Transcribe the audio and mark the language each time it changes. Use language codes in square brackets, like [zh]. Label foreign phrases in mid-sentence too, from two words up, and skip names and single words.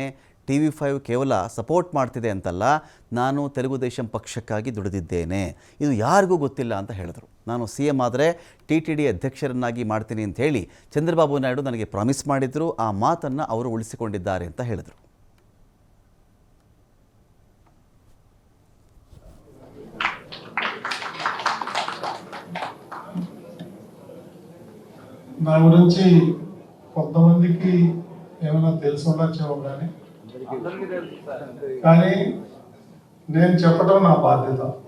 [kn] TV5 ಕೇವಲ ಸಪೋರ್ಟ್ ಮಾಡ್ತಿದೆ ಅಂತಲ್ಲ, ನಾನು ತೆಲುಗು ದೇಶಂ ಪಕ್ಷಕ್ಕಾಗಿ ದುಡಿದಿದ್ದೇನೆ. ಇದು ಯಾರಿಗೂ ಗೊತ್ತಿಲ್ಲ ಅಂತ ಹೇಳಿದರು. ನಾನು CM ಆದರೆ TTD ಅಧ್ಯಕ್ಷರನ್ನಾಗಿ ಮಾಡ್ತೀನಿ ಅಂತ ಹೇಳಿ ಚಂದ್ರಬಾಬು ನಾಯ್ಡು ನನಗೆ ಪ್ರಾಮಿಸ್ ಮಾಡಿದ್ರು. ಆ ಮಾತನ್ನು ಅವರು ಉಳಿಸಿಕೊಂಡಿದ್ದಾರೆ ಅಂತ ಹೇಳಿದರು. [te] నా గురించి కొంతమందికి ఏమైనా తెలిసి ఉండొచ్చేమో కానీ నేను చెప్పడం నా బాధ్యత.